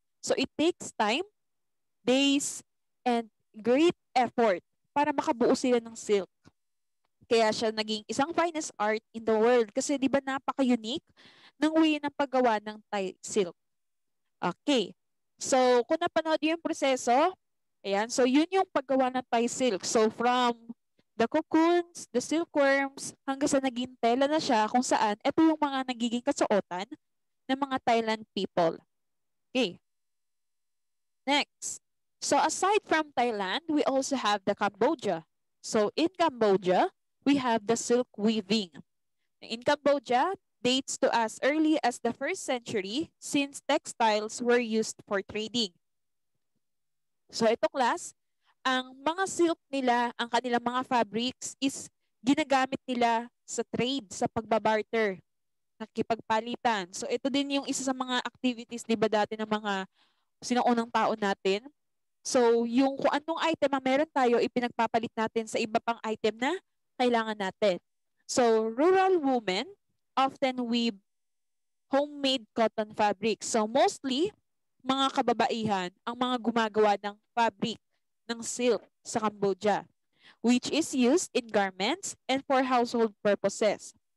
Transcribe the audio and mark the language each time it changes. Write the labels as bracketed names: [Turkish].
[English] So, it takes time, days, and great effort [Filipino] para makabuo sila ng silk. Kaya siya naging isang [English] finest art in the world [Filipino] kasi di ba napaka-unique ng way ng paggawa ng Thai silk. Okay. So, kung napanood yung proseso, ayan, so yun yung paggawa ng Thai silk. So, [English] from the cocoons, the silkworms, [Filipino] hanggang sa naging tela na siya kung saan ito yung mga nagiging kasuotan ng mga Thailand people. [English] Okay. Next. So aside from Thailand, we also have the Cambodia. So in Cambodia, we have the silk weaving. In Cambodia, dates to as early as the 1st century since textiles were used for trading. [Filipino] So ito class, ang mga silk nila, ang kanilang mga fabrics is ginagamit nila sa trade, sa pagbabarter, nakikipagpalitan. So ito din yung isa sa mga activities, di ba dati ng mga sinaunang tao natin. So, yung kung anong item ang meron tayo, ipinagpapalit natin sa iba pang item na kailangan natin. [English] So, rural women often weave homemade cotton fabric. So, mostly, [Filipino] mga kababaihan ang mga gumagawa ng fabric ng silk sa Cambodia, [English] which is used in garments and for household purposes.